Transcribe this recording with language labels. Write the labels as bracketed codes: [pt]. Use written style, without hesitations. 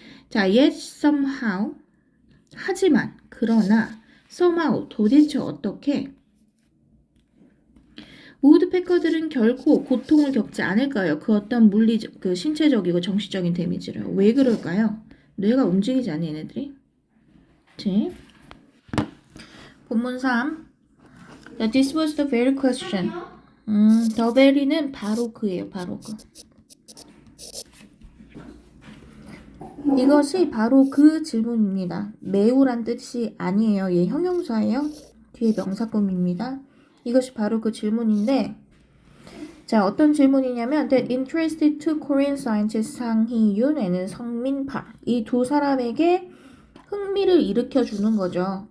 [ko] 자, [en] yet somehow [ko] 하지만 그러나 somehow 도대체 어떻게 우드패커들은 결코 고통을 겪지 않을까요? 그 어떤 그 신체적이고 정신적인 데미지를. 왜 그럴까요? 뇌가 움직이지 않는 얘네들이. 그치? 본문 3. [en] This was the very question. [ko] the very는 바로 그예요. 바로 그. 이것이 바로 그 질문입니다. 매우란 뜻이 아니에요. 얘 형용사예요. 뒤에 명사금입니다. 이것이 바로 그 질문인데 자 어떤 질문이냐면 [en] That interested two Korean scientists [ko] 상희윤 and 성민파 이 두 사람에게 흥미를 일으켜 주는 거죠.